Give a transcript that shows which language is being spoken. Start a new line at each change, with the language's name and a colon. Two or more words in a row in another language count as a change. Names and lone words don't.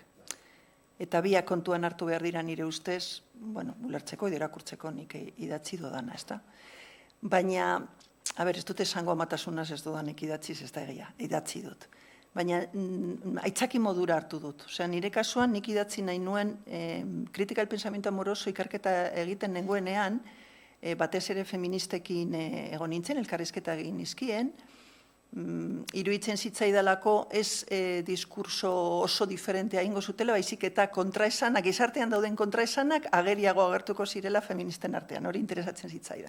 Basque: Eta biak kontuan hartu behar dira nire ustez, bueno, ulertzeko edo irakurtzeko nik idatzi dodana, ez da? Baina, ez dut esango amatasunaz ez dudanik idatziz, ez da egia, idatzi dut. Baina aitzaki modura hartu dut. Osea, nire kasuan nik idatzi nahi nuen kritika del pensamiento amoroso ikerketa egiten nengoenean, batez ere feministekin egon nintzen, elkarrizketa egin nizkien, iruditzen zitzaidalako ez diskurso oso diferentea ingo zutela, baizik eta kontraesanak, gizartean dauden kontraesanak ageriago agertuko zirela feministen artean, hori interesatzen zitzaidan.